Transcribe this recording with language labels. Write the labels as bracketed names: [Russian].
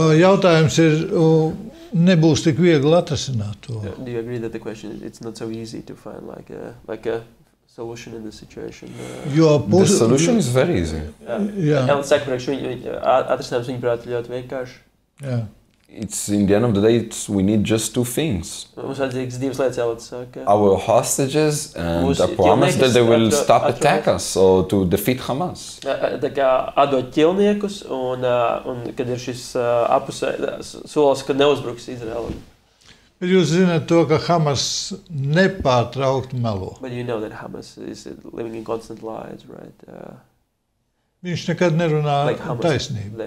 [Latvian] Jautājums ir, nebūs tik viegli atrasināt to. [English] Do you agree that the question it's not so easy to find like a solution in the situation? The solution is very easy. [Latvian] Elad saka, atrisinājums viņuprāt ļoti vienkārši. [English] Yeah. It's in the end of the day, we need just 2 things. [Latvian] Mums vajadzīgs 2 lietas, Elad saka. [English] Our hostages and a promise that they will stop attack us or to defeat Hamas. [Latvian] Tā kā atdot ķilniekus un kad ir šis solis, kad neuzbruks Izraēlam. Bet jūs zināt to, ka Hamas nepārtraukti melo. [English] But you know that Hamas is living in constant lies, right? [Latvian] Viņš nekad nerunā taisnību.